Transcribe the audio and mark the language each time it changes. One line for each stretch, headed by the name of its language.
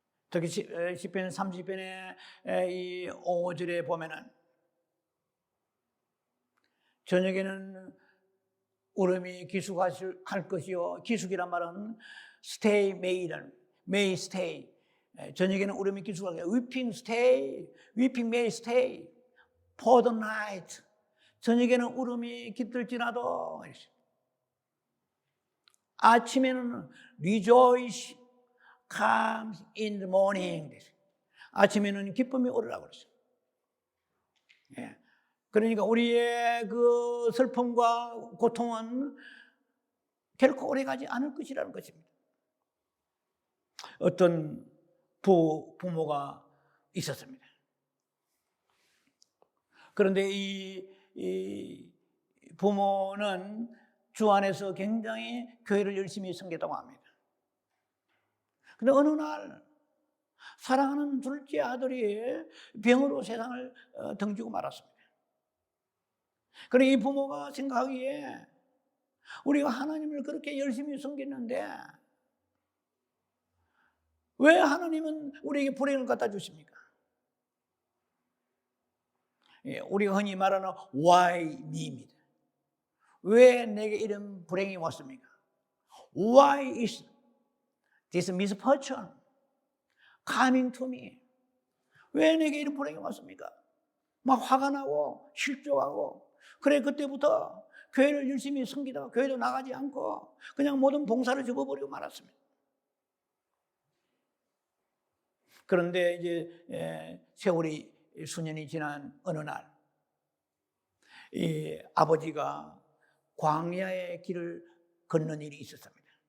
Korean: 특히 시편 30편의 이 5절에 보면은 저녁에는 울음이 기숙할 것이요, 기숙이란 말은
English: stay may stay.
Korean: 저녁에는 울음이 기숙할 것이요,
English: weeping may stay for the night.
Korean: 저녁에는 울음이 깃들지라도 아침에는
English: rejoice comes in the morning.
Korean: 아침에는 기쁨이 오르라고 그랬어요. 예. 그러니까 우리의 그 슬픔과 고통은 결코 오래가지 않을 것이라는 것입니다. 어떤 부모가 있었습니다. 그런데 이 부모는 주 안에서 굉장히 교회를 열심히 섬겼다고 합니다. 그런데 어느 날 사랑하는 둘째 아들이 병으로 세상을 등지고 말았습니다. 그래 이 부모가 생각하기에 우리가 하나님을 그렇게 열심히 섬겼는데 왜 하나님은 우리에게 불행을 갖다 주십니까? 우리가 흔히 말하는
English: why me
Korean: 입니다. 왜 내게 이런 불행이 왔습니까?
English: Why is this misfortune coming to me?
Korean: 왜 내게 이런 불행이 왔습니까? 막 화가 나고 실족하고 그래 그때부터 교회를 열심히 섬기다가 교회도 나가지 않고 그냥 모든 봉사를 접어버리고 말았습니다. 그런데 이제 세월이 수년이 지난 어느 날 이 아버지가 광야의 길을 걷는 일이 있었습니다.